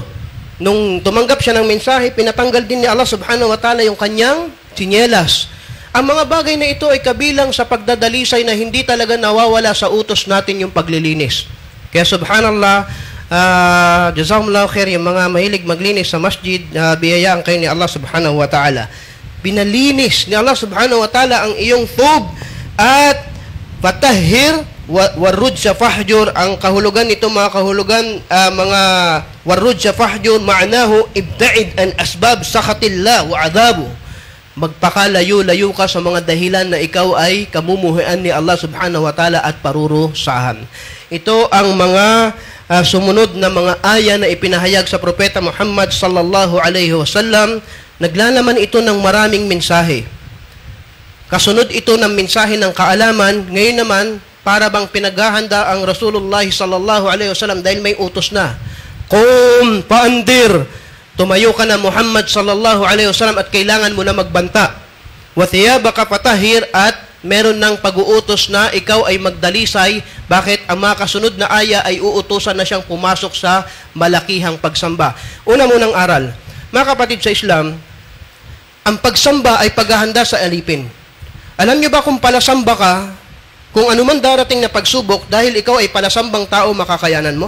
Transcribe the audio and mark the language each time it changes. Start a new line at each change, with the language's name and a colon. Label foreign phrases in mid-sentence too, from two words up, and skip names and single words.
Filipino: Nung tumanggap siya ng mensahe, pinatanggal din ni
Arabic: الله سبحانه وتعالى
Filipino: yung kanyang tsinelas. Ang mga bagay na ito ay kabilang sa pagdadalisay na hindi talaga nawawala sa utos natin yung paglilinis.
Arabic: Kaya سبحان الله جزاكم الله خيرا,
Filipino: yung mga mahilig maglinis sa masjid, biyayaan kayo ni
Arabic: الله سبحانه وتعالى.
Filipino: Binalinis ni
Arabic: الله سبحانه وتعالى
Filipino: ang iyong thub at
Arabic: فطهر والرجز فاهجر.
Filipino: Ang kahulugan nito, mga kahulugan, mga
Arabic: والرجز فاهجر معناه ابتعد عن أسباب سخط الله وعذابه.
Filipino: Magpakalayo-layo ka sa mga dahilan na ikaw ay kamumuhian ni
Arabic: الله سبحانه وتعالى
Filipino: at parurusahan. Ito ang mga sumunod na mga aya na ipinahayag sa propeta Muhammad
Arabic: صلى الله عليه وسلم.
Filipino: Naglalaman ito ng maraming mensahe. Kasunod ito ng mensahe ng kaalaman. Ngayon naman, para bang pinaghahanda ang
Arabic: رسول الله صلى الله عليه وسلم
Filipino: dahil may utos na.
Arabic: قم فأنذر,
Filipino: tumayo ka na Muhammad
Arabic: صلى الله عليه وسلم
Filipino: at kailangan mo na magbanta.
Arabic: وثيابك فطهر,
Filipino: at meron ng pag-uutos na ikaw ay magdalisay. Bakit? Ang mga kasunod na aya ay uutusan na siyang pumasok sa malakihang pagsamba. Una munang aral. Mga kapatid sa Islam, ang pagsamba ay paghahanda sa alipin. Alam niyo ba kung palasamba ka, kung anuman darating na pagsubok, dahil ikaw ay palasambang tao, makakayanan mo?